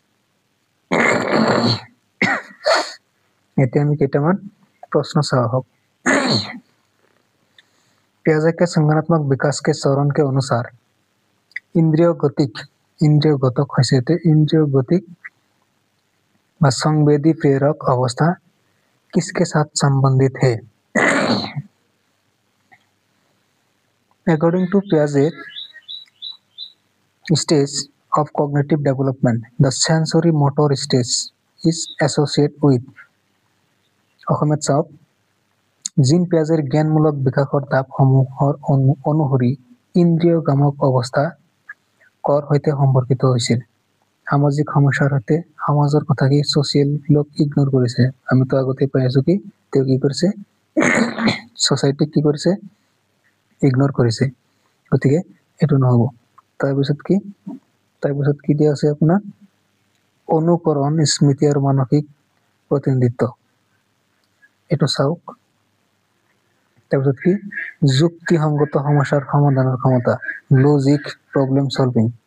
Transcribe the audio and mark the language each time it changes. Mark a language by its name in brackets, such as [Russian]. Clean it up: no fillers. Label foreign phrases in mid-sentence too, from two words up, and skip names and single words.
[Assamese] এতিয়া আমি কেইটামান প্ৰশ্ন চাওঁ হওক [Hindi] पियाजे के संज्ञानात्मक विकास के चरण के अनुसार इंद्रिय गतक इंद्रिय गतिक व संवेदी प्रेरक अवस्था किसके साथ संबंधित है [English] according to Piaget stage of cognitive development the sensory motor stage is associated with [Assamese] অসমত চাওক জিন পিয়াজেৰ জ্ঞানমূলক বিকাশৰ ধাপসমূহৰ অনুসৰি ইন্দ্ৰিয় গামক অৱস্থা কৰ সৈতে সম্পৰ্কিত হৈছিল সামাজিক সমস্যাৰ সৈতে সমাজৰ কথা কি সোশ্যাল লোক ইগনোৰ কৰিছে আমিতো আগতে পাই আছো কি তেওঁ কি কৰিছে সোসাইটি কি কৰিছে ইগনোৰ কৰিছে গতিকে এটো নহব তাৰপিছত কি দিয়া আছে আপোনাৰ অনুকৰণ স্মৃতি আৰু মানসিক প্ৰতিনিধিত্ব এটো চাওক তাৰপিছত কি যুক্তিসংগত সমস্যাৰ সমাধানৰ ক্ষমতা [English] logic problem solving